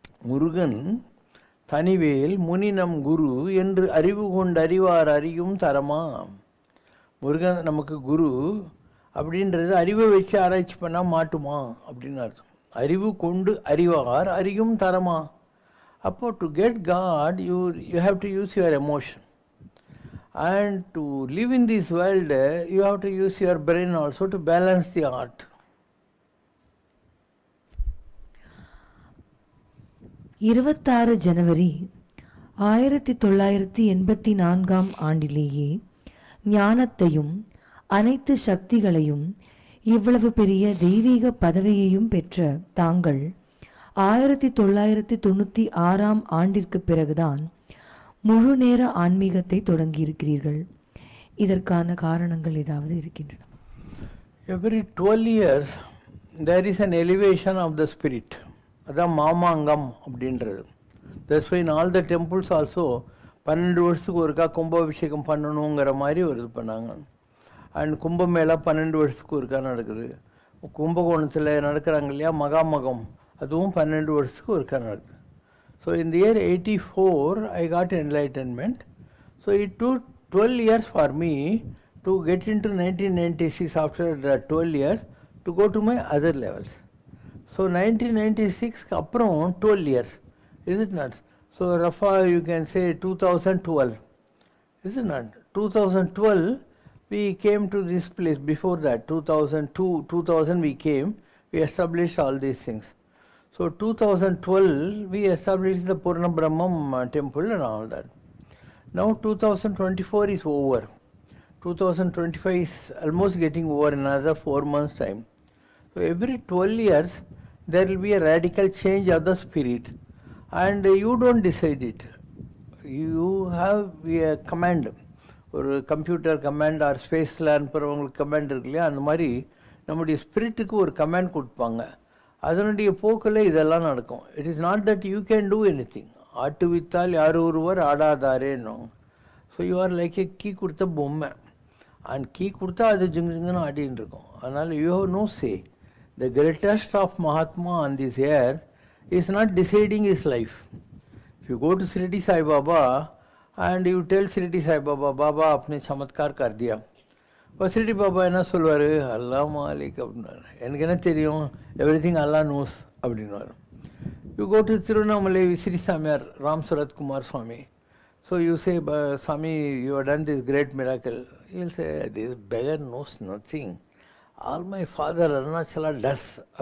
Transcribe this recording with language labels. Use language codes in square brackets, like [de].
[ta] முருகன் தனிவேல் முனினம் குரு என்று அறிவு கொண்டு அறிவார் அறியும் தரமா. முருகன் நமக்கு குரு அப்படின்றது அறிவை வச்சு ஆராய்ச்சி பண்ணால் மாட்டுமா அப்படின்னு அர்த்தம். அறிவு கொண்டு அறிவார் அறியும் தரமா. அப்போ [en] To get God you have to use your emotion. And to live in this world, you have to use your brain also to balance the art. [ta] 26 ஜனவரி 1984 ஆண்டிலேயே ஞானத்தையும் அனைத்து சக்திகளையும் இவ்வளவு பெரிய தெய்வீக பதவியையும் பெற்ற தாங்கள் 1996 ஆண்டிற்கு பிறகுதான் முழு நேர ஆன்மீகத்தை தொடங்கியிருக்கிறீர்கள். இதற்கான காரணங்கள் ஏதாவது இருக்கின்றன? [en] Every 12 years there is an elevation of the spirit. [ta] அதான் மாமாங்கம் அப்படின்றது. [en] That's why in all the temples also [ta] 12 வருஷத்துக்கு ஒருக்கா கும்பாபிஷேகம் பண்ணணுங்கிற மாதிரி ஒரு இது பண்ணாங்க. அண்ட் கும்பமேளா 12 வருஷத்துக்கு ஒருக்கா நடக்குது. கும்பகோணத்தில் நடக்கிறாங்க இல்லையா மகாமகம், அதுவும் 12 வருஷத்துக்கு ஒருக்கா நடக்குது. [en] So in the year 84 I got enlightenment. So it took 12 years for me to get into 1996 after 12 years to go to my other levels. So 1996 அப்புறம் 12 years. Is it not? So roughly you can say 2012. Is it not? 2012 we came to this place. Before that 2002, 2000 we came. We established all these things. So 2012 we established the Purna Brahmam temple and all that. Now 2024 is over. 2025 is almost getting over in another 4 months time. So every 12 years there will be a radical change of the spirit, and you don't decide it. You have a command, [ta] ஒரு computer command R ஸ்பேஸில் அனுப்புகிறவங்களுக்கு command இருக்கு இல்லையா, அந்த மாதிரி நம்முடைய ஸ்பிரிட்டுக்கு ஒரு command கொடுப்பாங்க. அதனுடைய போக்கில் இதெல்லாம் நடக்கும். [en] It is not that you can do anything. [ta] ஆட்டு வித்தால் யார் ஒருவர் ஆடாதாரேன்னும். So [en] you are like a [ta] key கொடுத்த பொம்மை, அண்ட் கீ கொடுத்தா அது ஜிங்குன்னு ஆடின்னு இருக்கும். [en] அதனால் you have no say. The greatest of Mahatma on this earth is not deciding his life. If you go to Shirdi Sai Baba and you tell Shirdi Sai Baba, [hi] Baba apne chamatkar kar diya, [en] but Shirdi Baba [ta] என்ன சொல்வாரு, [en] அல்லா மாலிக் அப்படின்னாரு. [ta] எனக்கு என்ன தெரியும், [en] everything Allah knows [ta] அப்படின்னாரு. [en] You go to Tirunamalai Sri Samyar Ram Surat Kumar Swami. So you say, Swami, you have done this great miracle. He will say, this beggar knows nothing. All my father Arunachala does.